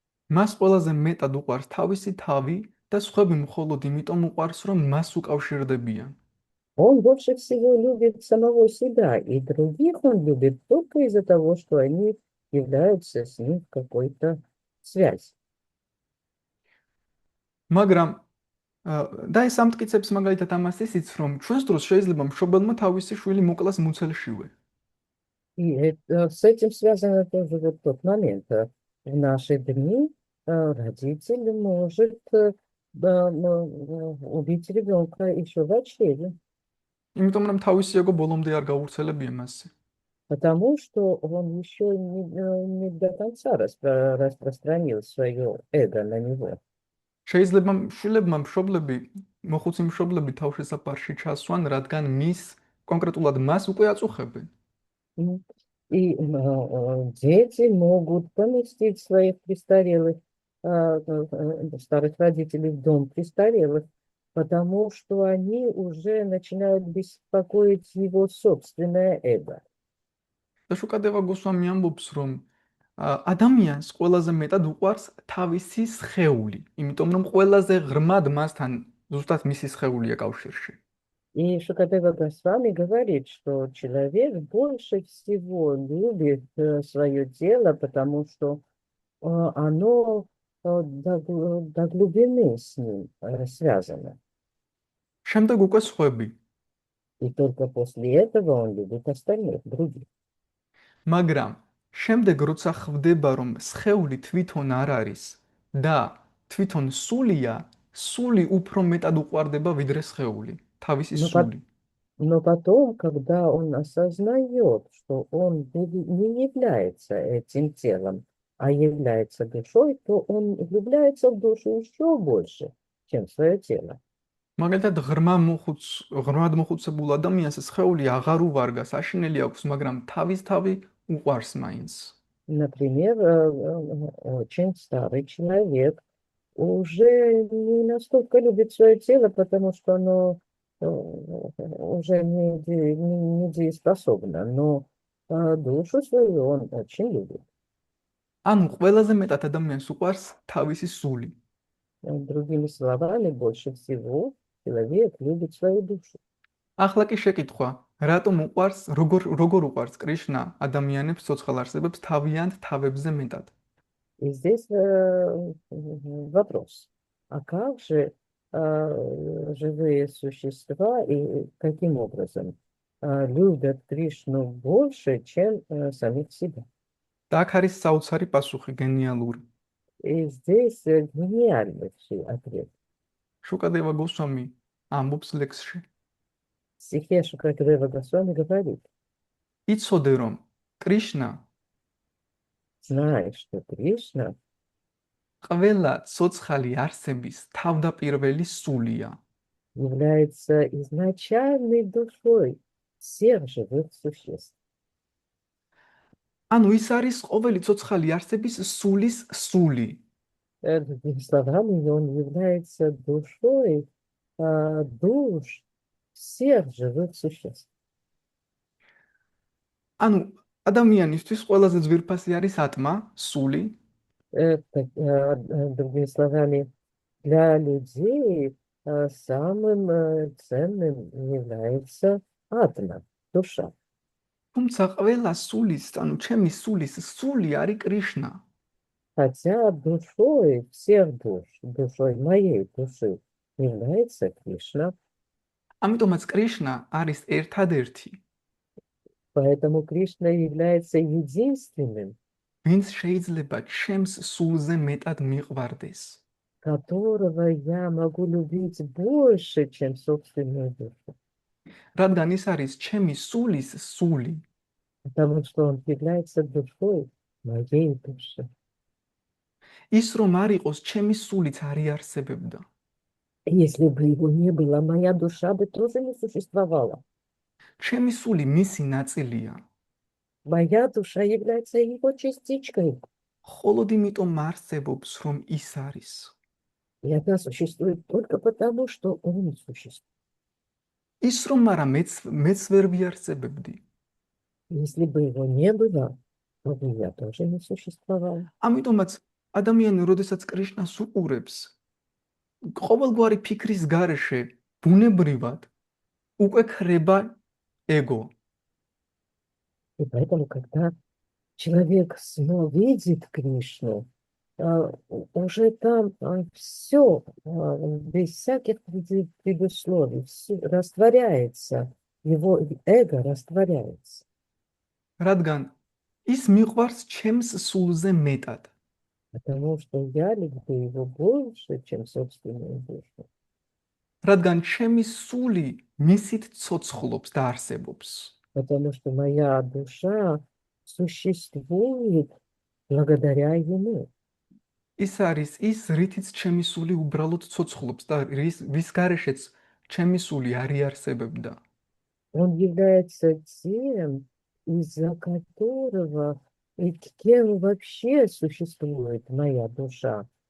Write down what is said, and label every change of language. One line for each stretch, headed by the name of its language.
Georgian: მას ყველაზე მეტად უყვარს თავისი თავი და სხვები მხოლოდ იმიტომ უყვარს, რომ მას უკავშირდებიან.
Russian: Он больше всего любит самого себя, и других он любит только из-за того, что они являются с ним в какой-то связи.
Georgian: მაგრამ და ეს ამტკიცებს მაგალითად ამას ისიც, რომ ჩვენს დროს შეიძლება მშობელმა თავისი შვილი მოკლას მუცელშივე.
Russian: И с этим связано тоже вот тот момент. В наши дни родитель может убить ребенка еще в очереди,
Georgian: იმიტომ რომ თავისი ego ბოლომდე არ გაურცელებია მასზე.
Russian: потому что он еще не до конца распространил свое эго на него.
Georgian: შეიძლება შვილებმა მშობლები, მოხუცი მშობლები თავშესაფარში ჩასვან, რადგან კონკრეტულად მას უკვე აწუხებენ.
Russian: И дети могут поместить своих престарелых, старых родителей в дом престарелых, потому что они уже начинают беспокоить его собственное эго.
Georgian: და შუკადევა გოსვამი ამბობს, რომ ადამიანს ყველაზე მეტად უყვარს თავისი სხეული, იმიტომ რომ ყველაზე ღრმად მასთან ზუსტად მისი სხეულია კავშირში.
Russian: И Шукадева Госвами говорит, что человек больше всего любит свое тело, потому что оно до глубины с ним связано.
Georgian: შემდეგ უკვე სხვები,
Russian: И только после этого он любит остальных, других.
Georgian: მაგრამ შემდეგ როცა ხვდება, რომ სხეული თვითონ არ არის და თვითონ სულია, სული უფრო მეტად უყვარდება ვიდრე სხეული, თავისი
Russian: Ну,
Georgian: სული.
Russian: Но потом, когда он осознает, что он не является этим телом, а является душой, то он влюбляется в душу еще больше, чем в свое тело.
Georgian: მაგალითად ღრმად მოხუცებულ ადამიანს სხეული აღარ უვარგას, აშინელი აქვს, მაგრამ თავი უყვარს მაინც.
Russian: Например, очень старый человек уже не настолько любит свое тело, потому что оно уже не дееспособно, но душу свою он очень любит.
Georgian: ანუ ყველაზე მეტად ადამიანს უყვარს თავისი სული.
Russian: Другими словами, больше всего человек любит свою душу.
Georgian: ახლა კი შეკითხვა, რატომ უყვარს, როგორ уყვარს კრიშნა ადამიანებს ცოცხალ არსებებს თავიანთ თავებზე მეტად?
Russian: И здесь вопрос. А как же живые существа и каким образом любят Кришну больше, чем самих себя?
Georgian: და აქ არის საოცარი პასუხი, გენიალური.
Russian: И здесь гениальный ответ.
Georgian: შუკადევა გოსვამი ამბობს ლექსში.
Russian: В стихе Шукадева Госвами говорит:
Georgian: იცოდე რომ კრიშნა
Russian: знаешь, что Кришна
Georgian: ყველა ცოცხალი არსების თავდაპირველი სულია.
Russian: является изначальной душой всех живых существ.
Georgian: ანუ ის არის ყოველი ცოცხალი არსების სულის სული.
Russian: Другими словами, он является душой душ всех живых существ.
Georgian: ანუ ადამიანისთვის ყველაზე ძვირფასი არის ატმა, სული,
Russian: Другими словами, для людей самым ценным является атма, душа.
Georgian: თუმცა ყველა სულის, ანუ ჩემი სულის სული არის კრიშნა.
Russian: Хотя душой всех душ, душой моей души является Кришна,
Georgian: ამიტომაც კრიშნა არის ერთადერთი,
Russian: поэтому Кришна является единственным,
Georgian: ვინც შეიძლება ჩემს სულზე მეტად მიყვარდეს.
Russian: которого я могу любить больше, чем собственную душу.
Georgian: რადგან ის არის ჩემი სულის სული.
Russian: Потому что он является душой моей души.
Georgian: ის რომ არ იყოს ჩემი სულიც არ იარსებებდა.
Russian: Если бы его не было, моя душа бы тоже не существовала.
Georgian: ჩემი სული მისი ნაწილია.
Russian: Моя душа является его частичкой.
Georgian: მხოლოდ იმიტომ არსებობს, რომ ის არის.
Russian: И она существует только потому, что он существует.
Georgian: ის რომ არა მეც ვერ ვიარსებებდი.
Russian: Если бы его не было, то бы я тоже не существовала.
Georgian: ამიტომაც ადამიანი, როდესაც კრიშნას უყურებს, ყოველგვარი ფიქრის გარეშე ბუნებრივად უკვე ქრება ego.
Russian: И поэтому, когда человек снова видит Кришну, уже там все, без всяких предусловий, всё растворяется, его эго растворяется.
Georgian: რადგან ის მიყვარს ჩემს სულზე მეტად.
Russian: Потому что я люблю его больше, чем собственную душу.
Georgian: რადგან ჩემი სული მისით ცოცხლობს და არსებობს.
Russian: Потому что моя душа существует благодаря ему.
Georgian: ის არის ის, რითიც ჩემი სული უბრალოდ ცოცხლობს და ვის გარეშეც ჩემი სული არ იარსებებდა.
Russian: Он является тем, из-за которого и кем вообще существует моя душа.